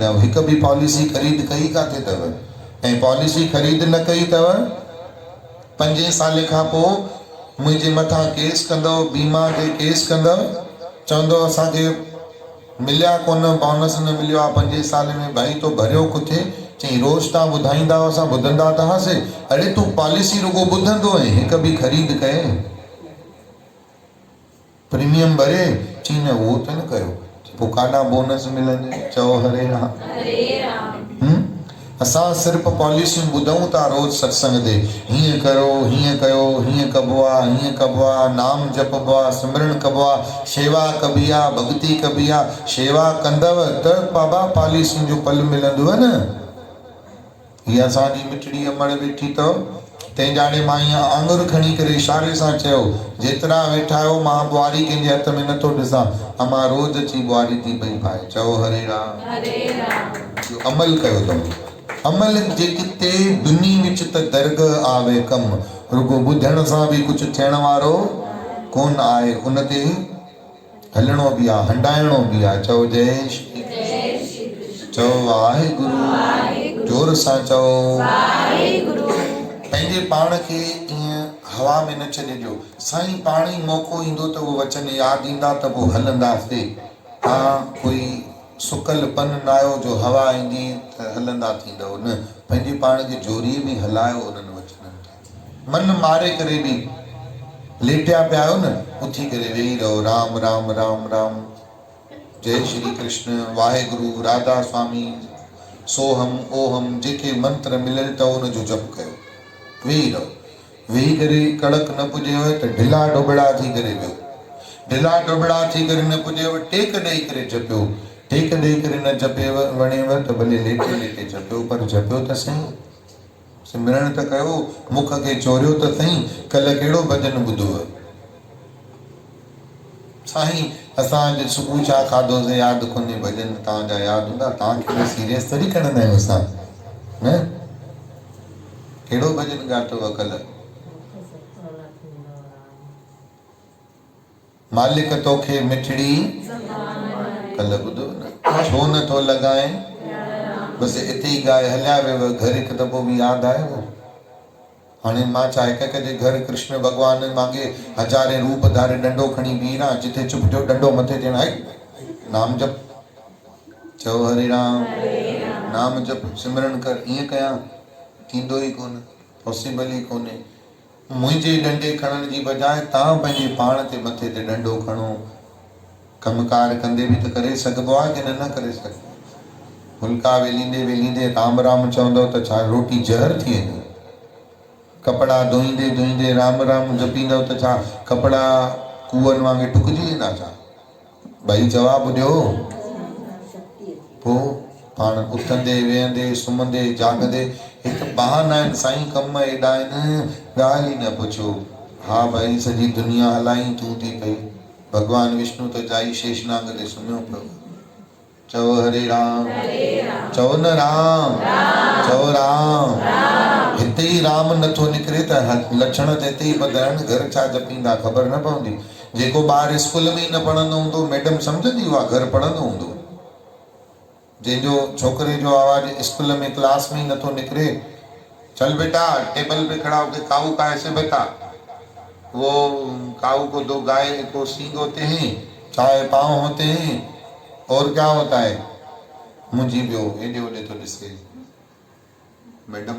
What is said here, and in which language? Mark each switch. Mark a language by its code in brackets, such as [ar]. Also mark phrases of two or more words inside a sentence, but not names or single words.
[sd] आहियो हिकु बि पॉलिसी ख़रीद कई काथे अथव ऐं पॉलिसी ख़रीद न कई अथव 5 साल खां पोइ मुंहिंजे मथां केस कंदव बीमा ते केस कंदव चवंदव असांखे मिलिया कोन बोनस न मिलियो आहे 5 साल में भाई तो भरियो किथे चई रोज़ तव्हां ॿुधाईंदा हुआ असां ॿुधंदा त हुआसीं अड़े तूं पॉलिसी रुगो ॿुधंदो ऐं हिकु बि ख़रीद कये प्रीमियम भरे चई न वो तो न कयो पोइ काॾा बोनस मिलंदे चओ हरे राम असां सिर्फ़ पॉलिसियूं ॿुधूं था रोज़ सत्संग ते हीअं करो हीअं कयो हीअं कबो आहे हीअं कबो आहे नाम जपबो आहे सिमरन कबो आहे शेवा कबी आहे भक्ति कबी आहे शेवा कंदव त बाबा पॉलिसियुनि जो फल मिलंदव न हीअ असांजी मिठड़ी अमड़ वेठी अथव तंहिं जाणे मां हीअं आङुर खणी करे इशारे सां चयो जेतिरा वेठा आहियो मां ॿुआरी कंहिंजे हथ में नथो ॾिसां अमां रोज़ अची ॿुआरी थी पई पाए चओ हरे राम अमल कयो अथऊं [pa] अमल जे किते दुनी विच त दर्ग आवे कम [sd] रुगो ॿुधण सां बि कुझु थियण वारो कोन आहे उन ते हलणो बि आहे हंडाइणो बि आहे चओ जय श्री चओ वाहेगुरु जोर सां चओ वाहेगुरु पंहिंजे पाण खे ईअं हवा में न छॾिजो साईं पाण ई मौक़ो ईंदो त उहो वचन यादि ईंदा त पोइ हलंदासीं तव्हां कोई सुकल पन न आहियो जो हवा ईंदी त हलंदा थींदव न पंहिंजे पाण खे जोरीअ में हलायो उन्हनि वचननि खे मन मारे करे बि लेटिया पिया आहियो न उथी करे वेही रहो राम राम राम राम जय श्री कृष्ण वाहेगुरु राधा स्वामी सोहम ओहम जेके मंत्र मिलियल अथव उनजो जप कयो वेही रहो वेही करे कड़क न पुजेव त ढिला डोबड़ा थी करे वियो ढिला डोबड़ा थी करे न पुजेव टेक ॾेई करे जपियो टेक ॾेई करे न जपेव वणेव त भले लेटे लेटे जपियो पर जपियो त सही सिमरन त कयो मुख खे चोरियो त सही कल्ह कहिड़ो भॼन ॿुधो साईं असां अॼु सुबुह छा खाधोसीं यादि कोन्हे भॼन तव्हांजा यादि हूंदा तव्हांखे सीरियस थोरी खणंदा आहियूं असां न कहिड़ो भॼन ॻातो कल्ह मालिक तोखे मिठड़ी कल्ह ॿुधो न छो नथो लॻाए बसि हिते ई ॻाए हलिया वियो घर हिकु दफ़ो बि यादि आयो हाणे मां छा हिक जे घर कृष्ण भॻवान मांगे हज़ारे रूप धारे डंडो खणी बीह रहा जिथे चुप थियो डंडो मथे थियण आहे नाम जप चओ हरे राम नाम जप सिमरन कर ईअं कयां थींदो ई कोन पॉसिबल ई कोन्हे मुंहिंजे डंडे खणण जी बजाए तव्हां पंहिंजे पाण ते मथे ते डंडो खणो कमकार कंदे बि त करे सघिबो आहे की न करे सघिबो फुल्का वेलींदे वेलींदे राम राम चवंदव त छा रोटी ज़हर थी वेंदी कपिड़ा धोईंदे धोईंदे राम राम जपींदव त छा कपिड़ा कुअनि वांगुरु टुकिजी वेंदा छा भई जवाबु ॾियो पोइ पाण उथंदे वेहंदे सुम्हंदे जाॻंदे हिकु बहाना आहिनि साईं कम एॾा आहिनि ॻाल्हि ई न पुछो हा भाई सॼी दुनिया हलाई तूं थी पई भॻवानु विष्णु त जाई शेषनाग ते सुम्हियो पियो चओ हरे राम चओ न राम चओ राम हिते ई राम नथो निकिरे त लक्षण त हिते ई ॿुधाइनि घर छा जपींदा ख़बर न पवंदी जेको ॿार स्कूल में ई न पढ़ंदो हूंदो मैडम सम्झंदी उहा घर पढ़ंदो हूंदो जंहिंजो छोकरे जो आवाज़ स्कूल में क्लास में ही नथो निकरे [hi] चल बेटा टेबल पे खड़ा होके काऊ का ऐसे बेटा वो काऊ को 2 गाय को सींग होते हैं 4 पाँव होते हैं और क्या होता है [sd] मुंहिंजी वियो एॾे ओॾे थो ॾिसे मैडम